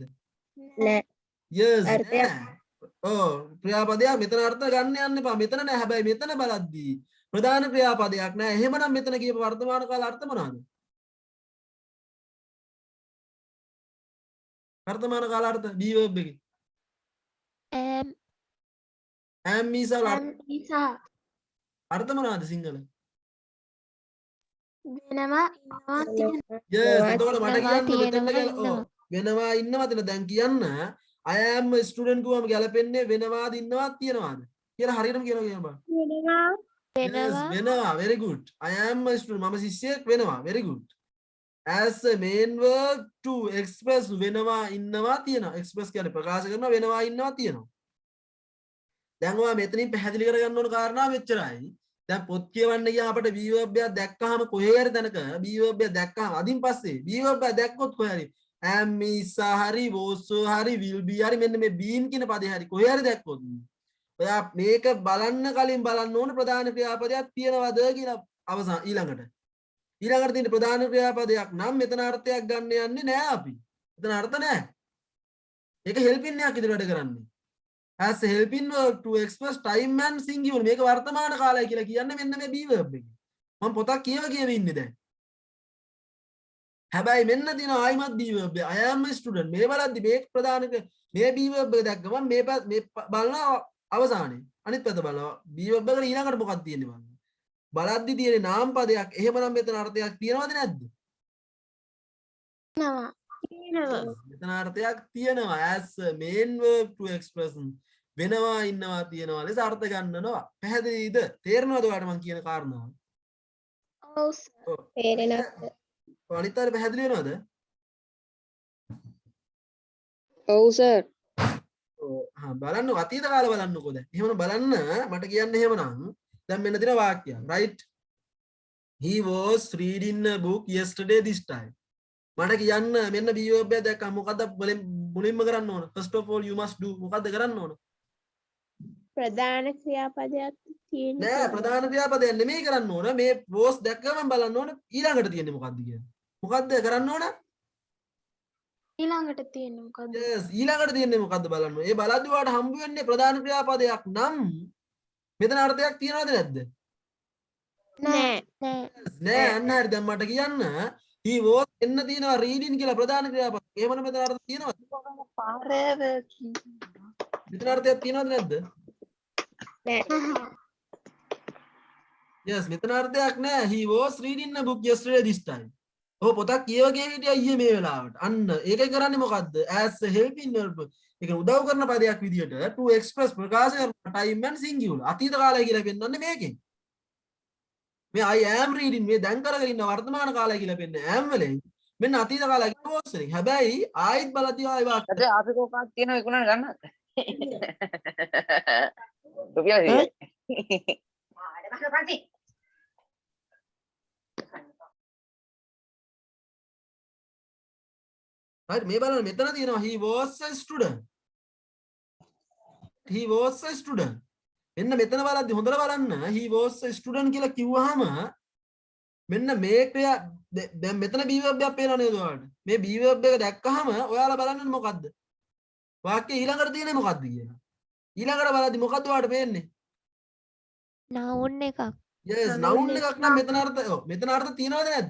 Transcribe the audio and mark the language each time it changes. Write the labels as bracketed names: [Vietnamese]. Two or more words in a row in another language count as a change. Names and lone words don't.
[Sinhala] නෑ. yes අර්ථයක්. ඔව් ක්‍රියාපදයක් මෙතන අර්ථ ගන්න යන්න එපා. මෙතන නෑ. හැබැයි මෙතන බලද්දී ප්‍රධාන ක්‍රියාපදයක් නෑ. එහෙමනම් මෙතන කියපු වර්තමාන කාල අර්ථ මොනවාද? වර්තමාන කාල අර්ථ [English] be verb [Sinhala] එකේ. [English] am is [Sinhala] වල අර්ථ මොනවාද සිංහල? වෙනවා ඉන්නවා තියෙනවා. yes එතකොට මට කියන්න මෙතන තියෙනවා, කියලා ඔව් වෙනවා ඉන්නවද දැන් කියන්න [English] I am a student [Sinhala] කිව්වම ගැලපෙන්නේ වෙනවාද ඉන්නවාද තියනවාද කියලා හරියටම කියලා කියන්න බෑ. වෙනවා yes වෙනවා [English] very good I am a student [Sinhala] මම ශිෂ්‍යයෙක් වෙනවා [English] very good as a main verb to express [Sinhala] වෙනවා ඉන්නවා තියනවා express කියන්නේ ප්‍රකාශ කරනවා වෙනවා ඉන්නවා තියනවා. දැන් ඔයා මෙතනින් පැහැදිලි කරගන්න ඕන කාරණා මෙච්චරයි. දැන් පොත් කියවන්න ගියාම අපිට [English] be verb [Sinhala] එකක් දැක්කහම කොහේ හරි තැනක [English] be verb [Sinhala] එක දැක්කහම අදින් පස්සේ [English] be verb [Sinhala] එක දැක්කොත් කොහේ හරි [English] am is [Sinhala] හරි was හරි [English] will be [Sinhala] හරි මෙන්න මේ been කියන පදේ හරි කොහේ හරි දැක්කොත් ඔයා මේක බලන්න කලින් බලන්න ඕන ප්‍රධාන ක්‍රියාපදයක් තියෙනවද කියලා අවසන් ඊළඟට තියෙන ප්‍රධාන ක්‍රියාපදයක් නම් මෙතන අර්ථයක් ගන්න යන්නේ නෑ අපි. මෙතන අර්ථ නෑ. ඒක helping එකක් ඉදිරියට කරන්නේ. [English] as a helping verb to express time and singular [Sinhala] මේක වර්තමාන කාලය කියලා කියන්නේ මෙන්න මේ [English] be verb [Sinhala] එක. මම පොතක් කියව ඉන්නේ දැන්. හැබැයි මෙන්න දින ආයිමත් [English] be verb [Sinhala] එක. [English] I am a student [Sinhala] මේ බලද්දි මේ ප්‍රධාන මේ [English] be verb [Sinhala] එක දැක්කම මේ බලන අවසානයේ අනිත් පැත්ත බලනවා [English] be verb [Sinhala] එකට ඊළඟට මොකක්ද තියෙන්නේ බලන්න. බලද්දි තියෙන්නේ නාම පදයක්. එහෙමනම් මෙතන අර්ථයක් තියෙනවද නැද්ද? තියෙනවා. මෙතන අර්ථයක් තියෙනවා [English] as a main verb to express [Sinhala] වෙනවා ඉන්නවා තියනවා ලෙස අර්ථ ගන්නනවා. පැහැදිලිද? තේරෙනවද ඔයාලට මම කියන කාරණාව? ඔව් තේරෙනවා. අනිත් අය පැහැදිලි වෙනවද? ඔව් සර්. බලන්න අතීත කාලේ බලන්නකෝ දැන්. එහෙමනම් බලන්න මට කියන්න එහෙමනම් දැන් මෙන්න දින වාක්‍යයක්. right? [English] He was reading a book yesterday this time. [Sinhala] මට කියන්න මෙන්න [English] be verb [Sinhala] එක දැක්කම මොකද්ද මුලින්ම කරන්න ඕන? [English] first of all you must do [Sinhala] මොකද්ද කරන්න ඕන? ප්‍රධාන ක්‍රියාපදයක් තියෙනවා. නෑ ප්‍රධාන ක්‍රියාපදයක් නෙමෙයි කරන්න ඕන. මේ was දැක්කම බලන්න ඕන ඊළඟට තියෙන්නේ මොකද්ද කියලා. මොකද්ද කරන්න ඕන? ඊළඟට තියෙන්නේ මොකද්ද? yes ඊළඟට තියෙන්නේ මොකද්ද බලන්න ඕන. ඒ බලද්දි ඔයාලට හම්බ වෙන්නේ ප්‍රධාන ක්‍රියාපදයක් නම් මෙතන අර්ථයක් තියනවද නැද්ද? නෑ. නෑ අන්න හරි දැන් මට කියන්න [English] he was [Sinhala] එන්න තියෙනවා reading කියලා ප්‍රධාන ක්‍රියාපද. එහෙමනම් මෙතන අර්ථ තියෙනවද? මෙතන අර්ථයක් තියෙනවද නැද්ද? yes මෙතන අර්ථයක් නෑ. [English] he was reading a book yesterday this time. [Sinhala] ඔහු පොතක් කියවගෙන හිටියා ඊයේ මේ වෙලාවට. අන්න ඒකෙන් කරන්නේ මොකද්ද? [English] as a helping verb. [Sinhala] ඒක උදව් කරන පදයක් විදියට [English] to express [Sinhala] ප්‍රකාශ කරන [English] time and singular. [Sinhala] අතීත කාලය කියලා පෙන්වන්නේ මේකෙන්. මේ [English] I am reading [Sinhala] මේ දැන් කරගෙන ඉන්න වර්තමාන කාලය කියලා පෙන්නේ am වලින්. මෙන්න අතීත කාලය කියලා was වලින්. හැබැයි ආයිත් බලතිය ආයි වාක්‍ය. අද අපි කොකක් තියෙනවා විකුණන්න ගන්නත්. රුපියල් 100යි. ආඩ මහල පන්ති. [English] right [Sinhala] මේ බලන්න මෙතන තියෙනවා [English] he was a student. he was a student. [Sinhala] මෙන්න මෙතන බලද්දි හොඳට බලන්න [English] he was a student [Sinhala] කියලා කිව්වහම මෙන්න මේ ක්‍රියා දැන් මෙතන [English] be verb [Sinhala] එකක් පේනවා නේද ඔයාලට? මේ [English] be verb [Sinhala] එක දැක්කහම ඔයාලා බලන්නේ මොකද්ද? වාක්‍යය ඊළඟට තියෙන්නේ මොකද්ද කියලා. ඊළඟට බලද්දි මොකද්ද ඔයාලට පේන්නේ? noun එකක්. [English] yes noun [Sinhala] එකක් නම් මෙතන අර්ථ ඔව් මෙතන අර්ථ තියනවද නැද්ද?